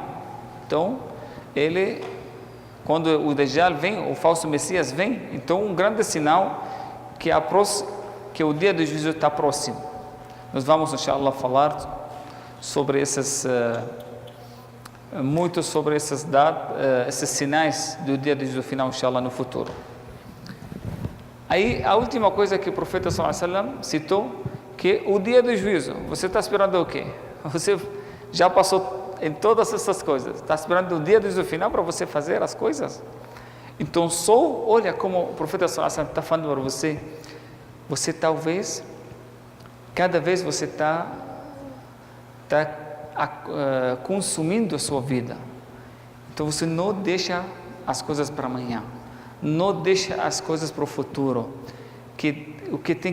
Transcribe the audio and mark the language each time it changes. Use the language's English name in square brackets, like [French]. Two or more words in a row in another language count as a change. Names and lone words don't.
[Portuguese] Então, quando o Dajjal vem, o falso Messias vem, então um grande sinal que o dia do juízo está próximo. Nós vamos, inshallah, falar sobre muito sobre esses sinais do dia do juízo final, inshallah, no futuro. Aí, a última coisa que o profeta [Arabic] صلى الله عليه وسلم [Portuguese] citou, que o dia do juízo, você está esperando o quê? Você já passou em todas essas coisas, está esperando o dia do juízo final para você fazer as coisas? Então, olha como o profeta [Arabic] صلى الله عليه وسلم [Portuguese] está falando para você, você talvez, cada vez você está consumindo a sua vida. Então você não deixa as coisas para amanhã, não deixa as coisas para o futuro, que o que tem